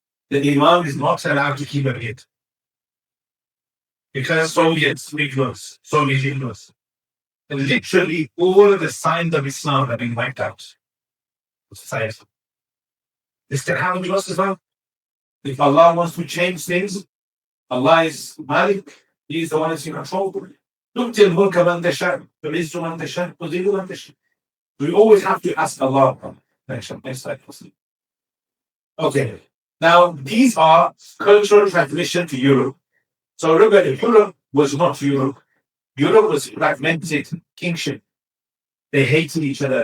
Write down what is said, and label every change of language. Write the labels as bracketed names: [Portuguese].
[English] The Imam is not allowed to keep a beard. Because Soviet influence. And literally all of the signs of Islam have been wiped out. Society. Is that how we lost Islam? If Allah wants to change things, Allah is Malik, He is the one who's in control. [Arabic] تؤتي الملك من تشاء تعز من تشاء تذل من تشاء. [English] We always have to ask Allah. Next slide, please. Okay. Now, these are cultural transmission to Europe. So remember, Europe was not Europe. Europe was fragmented kingship. They hated each other.